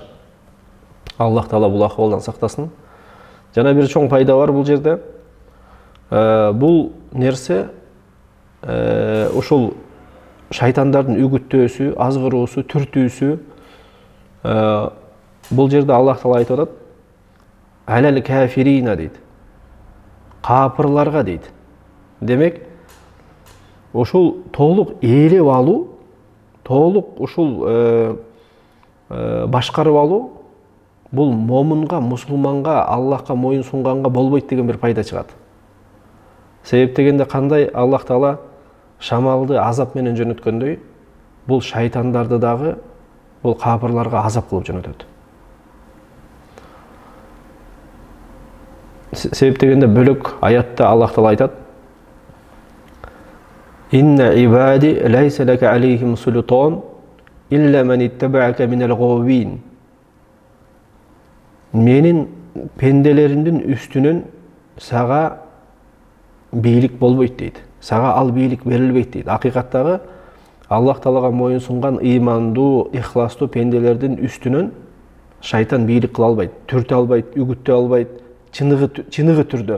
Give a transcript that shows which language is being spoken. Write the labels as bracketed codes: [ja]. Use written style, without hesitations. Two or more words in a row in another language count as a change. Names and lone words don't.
[ky] Аллах Таала бул акыбалдан сактасын. Жана бир чоң пайда бар бул жерде. Бул нерсе ушул шайтандардын үгүттөөсү, азгыруусу, түртүүсү. Бул жерде Аллах Таала айтып атат: [ar] على الكافرين дейт. [ky] Капырларга дейт. Демек, ушул толук ээлеп алуу, толук ушул башкарып алуу бул момунга, мусулманга, Аллахка моюн сунганга болбойт деген бир пайда чыгат. Себеп дегенде кандай? Аллах Таала шамалды азап менен жөнөткөндөй, бул шайтандарды дагы бул капырларга азап кылып жөнөтөт. Себеп дегенде бөлөк аятта Аллах Таала айтат: [ar] إن عبادي ليس لك عليهم سلطان إلا من اتبعك من الغاوين. [ky] Менин пенделеримдин үстүнөн сага бийлик болбойт дейт. Сага ал бийлик берилбейт дейт. Акыйкаттагы Аллах Таалага моюн сунган ыймандуу, ихластуу пенделердин үстүнөн шайтан бийлик кыла албайт, түртө албайт, үгүттө албайт, чыныгы түрдө.